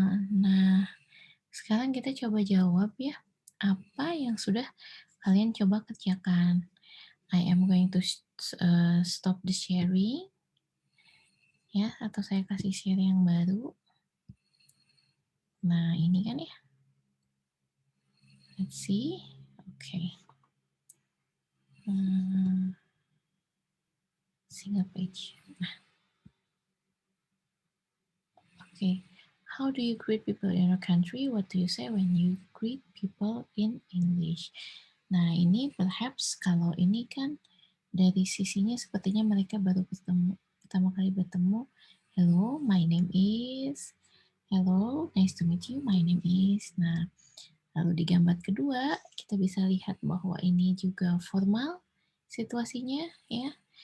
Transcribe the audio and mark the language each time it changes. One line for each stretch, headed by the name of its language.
Indonesian: Nah, sekarang kita coba jawab ya, apa yang sudah kalian coba kerjakan.
English: I am going to stop the sharing.
Indonesian: Ya, atau saya kasih share yang baru. Nah, ini kan ya.
English: Let's see. Oke. single page. Okay. How do you greet people in your country? What do you say when you greet people in English?
Indonesian: Nah, ini perhaps kalau ini kan dari sisinya sepertinya mereka baru pertama kali bertemu.
English: Hello, my name is. Hello, nice to meet you. My name is.
Indonesian: Nah, lalu di gambar kedua kita bisa lihat bahwa ini juga formal situasinya ya.